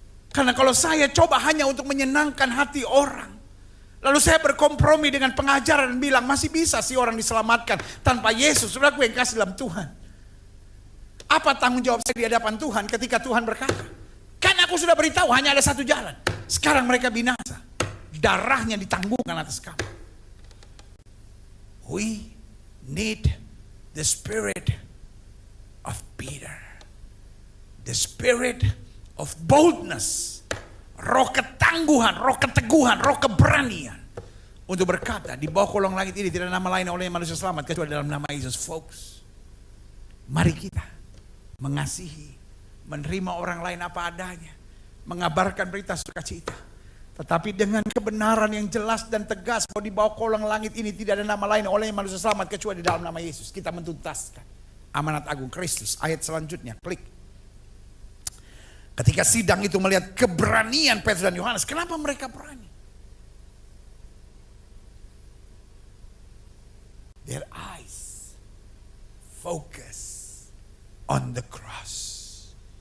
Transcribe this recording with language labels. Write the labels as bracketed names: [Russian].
[Indonesian] Karena kalau saya coba hanya untuk menyenangkan hati orang, lalu saya berkompromi dengan pengajaran dan bilang masih bisa sih orang diselamatkan tanpa Yesus. Saudara, gue yang kasih dalam Tuhan. Apa tanggung jawab saya di hadapan Tuhan ketika Tuhan berkata, kan aku sudah beritahu hanya ada 1 jalan. Sekarang mereka binasa. Darahnya ditanggungkan atas kamu. [English] We need the spirit of Peter. The spirit of boldness. [Indonesian] Roh ketangguhan, roh keteguhan, roh keberanian. Untuk berkata, di bawah kolong langit ini tidak ada nama lain oleh manusia selamat kecuali dalam nama Yesus. Folks, mari kita mengasihi, menerima orang lain apa adanya, mengabarkan berita sukacita, tetapi dengan kebenaran yang jelas dan tegas bahwa di bawah kolong langit ini tidak ada nama lain oleh manusia selamat kecuali di dalam nama Yesus. Kita mentuntaskan amanat agung Kristus. Ayat selanjutnya, klik. Ketika sidang itu melihat keberanian Petrus dan Yohanes, kenapa mereka berani? [English] Their eyes focus on the cross.